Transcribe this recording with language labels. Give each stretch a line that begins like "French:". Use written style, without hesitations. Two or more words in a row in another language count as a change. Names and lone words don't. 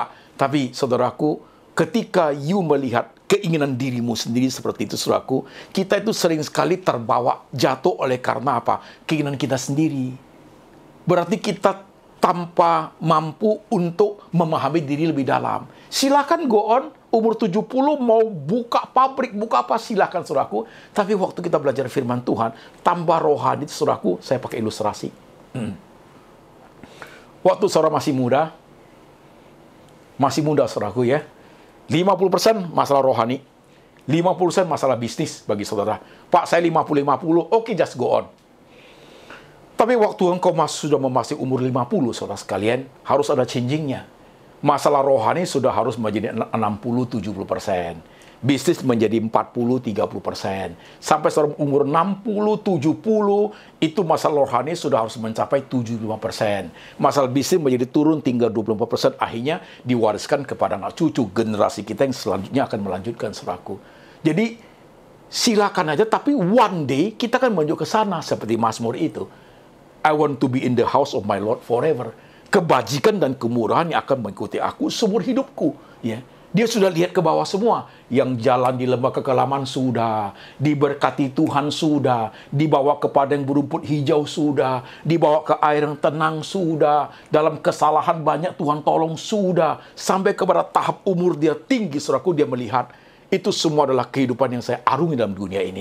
Indonesian: Tapi, saudaraku, ketika you melihat keinginan dirimu sendiri seperti itu, saudaraku, kita itu sering sekali terbawa jatuh oleh karena apa? Keinginan kita sendiri. Berarti kita tanpa mampu untuk memahami diri lebih dalam. Silakan
English: go on,
Indonesian: umur 70 mau buka pabrik, buka apa, silakan saudaraku. Tapi waktu kita belajar firman Tuhan, tambah rohani, saudaraku, saya pakai ilustrasi. Waktu saudara masih muda saudaraku ya, 50% masalah rohani, 50% masalah bisnis bagi saudara. Pak, saya 50-50, oke,
English: just go on.
Indonesian: Tapi waktu engkau sudah memasuki umur 50, saudara sekalian, harus ada changingnya. Masalah rohani sudah harus menjadi 60-70%. Bisnis menjadi 40-30%. Sampai saudara umur 60-70, itu masalah rohani sudah harus mencapai 75%. Masalah bisnis menjadi turun tinggal 25%. Akhirnya diwariskan kepada anak cucu. Generasi kita yang selanjutnya akan melanjutkan, saudaraku. Jadi, silakan aja, tapi
English: one day
Indonesian: kita akan menuju ke sana seperti Mazmur itu.
English: I want to be in the house of my Lord forever.
Indonesian: Kebajikan dan kemurahan yang akan mengikuti aku seumur hidupku. Ya, dia sudah lihat ke bawah semua. Yang jalan di lembah kekelaman sudah, diberkati Tuhan sudah, dibawa ke padang berumput hijau sudah, dibawa ke air yang tenang sudah, dalam kesalahan banyak Tuhan tolong sudah, sampai kepada tahap umur dia tinggi, saudaraku, dia melihat itu semua adalah kehidupan yang saya arungi dalam dunia ini.